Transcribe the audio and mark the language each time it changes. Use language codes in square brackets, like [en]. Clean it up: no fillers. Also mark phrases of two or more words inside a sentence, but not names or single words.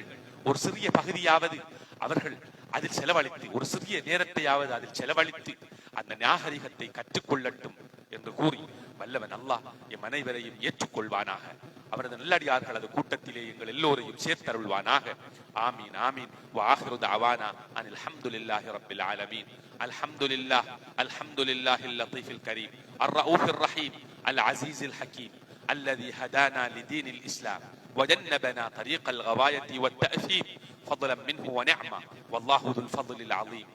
[ta] ஒரு சிறிய பகுதியாவது அவர்கள் அதில் செலவழித்து, ஒரு சிறிய நேரத்தையாவது அதில் செலவழித்து அந்த நாகரிகத்தை கற்றுக்கொள்ளட்டும் என்று கூறி வல்லவன் அல்லாஹ் எம் அனைவரையும் ஏற்றுக்கொள்வானாக. அவரது நல்லடியார்களது கூட்டத்திலே எங்கள் எல்லோரையும் சேர்த்தருள்வானாக. [ar] آمين آمين. وآخر دعوانا أن الحمد لله رب العالمين. الحمد لله اللطيف الكريم الرؤوف الرحيم العزيز الحكيم الذي هدانا لدين الإسلام وجنبنا طريق الغواية والتأثيم فضلا منه ونعمة، والله ذو الفضل العظيم.